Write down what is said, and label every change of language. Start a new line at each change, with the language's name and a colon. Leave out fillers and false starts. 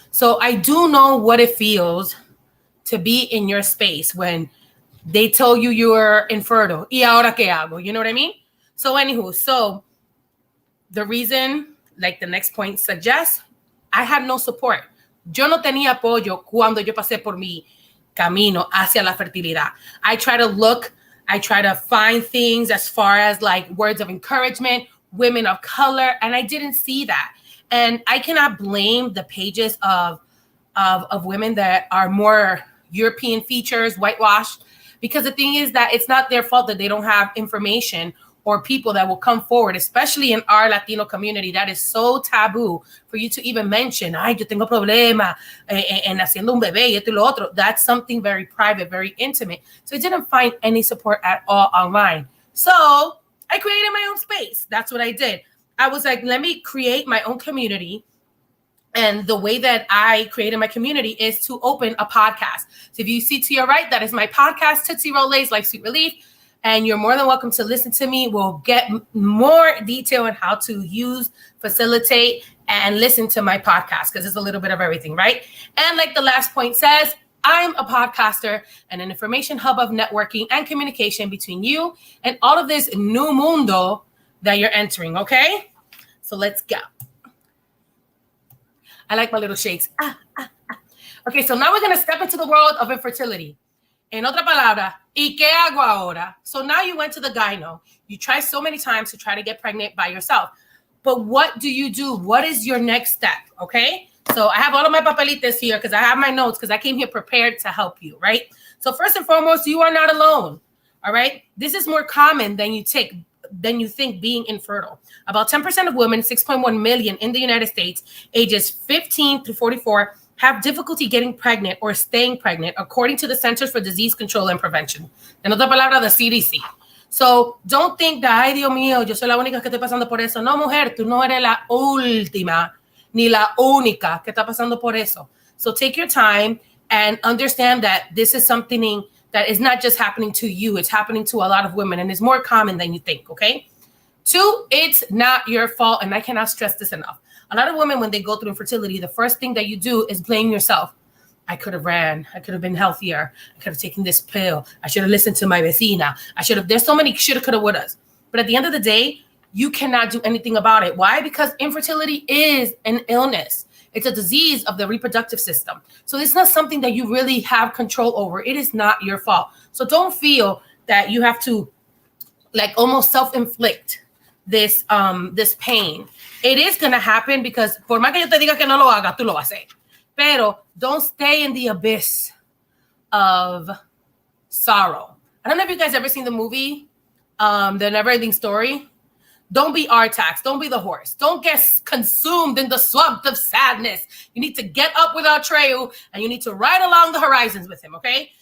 English: So I do know what it feels to be in your space when they tell you you're infertile.
Spanish: ¿Y ahora qué hago?
English: You know what I mean? So anywho, so the reason, like the next point suggests, I had no support.
Spanish: Yo no tenía apoyo cuando yo pasé por mi camino hacia la fertilidad.
English: I try to find things as far as like words of encouragement, women of color, and I didn't see that. And I cannot blame the pages of women that are more European features, whitewashed, because the thing is that it's not their fault that they don't have information or people that will come forward, especially in our Latino community. That is so taboo for you to even mention,
Spanish: ay, yo tengo problema en haciendo un bebé y esto y lo otro.
English: That's something very private, very intimate. So I didn't find any support at all online. So I created my own space. That's what I did. I was like, let me create my own community. And the way that I created my community is to open a podcast. So if you see to your right, that is my podcast, Tootsie Rolaids, Life Sweet Relief. And you're more than welcome to listen to me. We'll get more detail on how to use, facilitate, and listen to my podcast because it's a little bit of everything, right? And like the last point says, I'm a podcaster and an information hub of networking and communication between you and all of this new mundo that you're entering, okay? So let's go. I like my little shakes. Okay, so now we're going to step into the world of infertility.
Spanish: En otra palabra, ¿y qué hago ahora?
English: So now you went to the gyno. You try so many times to try to get pregnant by yourself. But what do you do? What is your next step? Okay. So I have all of my papelitos here because I have my notes because I came here prepared to help you, right? So first and foremost, you are not alone. All right. This is more common than you think being infertile. About 10% of women, 6.1 million in the United States, ages 15 to 44, have difficulty getting pregnant or staying pregnant, according to the Centers for Disease Control and Prevention.
Spanish: En otra palabra,
English: the CDC. So don't think that,
Spanish: ay, Dios mío, yo soy la única que estoy pasando por eso. No, mujer, tú no eres la última ni la única que está pasando por eso.
English: So take your time and understand that this is something that is not just happening to you. It's happening to a lot of women, and it's more common than you think, okay? 2, it's not your fault, and I cannot stress this enough. A lot of women, when they go through infertility, the first thing that you do is blame yourself. I could have ran. I could have been healthier. I could have taken this pill. I should have listened to my vecina. There's so many shoulda, coulda, wouldas. But at the end of the day, you cannot do anything about it. Why? Because infertility is an illness. It's a disease of the reproductive system. So it's not something that you really have control over. It is not your fault. So don't feel that you have to like almost self-inflict this pain. It is going to happen because
Spanish: por más que yo te diga que no lo hagas, tú lo vas a hacer. Pero
English: don't stay in the abyss of sorrow. I don't know if you guys ever seen the movie, The Never-Ending Story. Don't be Artax. Don't be the horse. Don't get consumed in the swamp of sadness. You need to get up with Atreyu and you need to ride along the horizons with him, okay?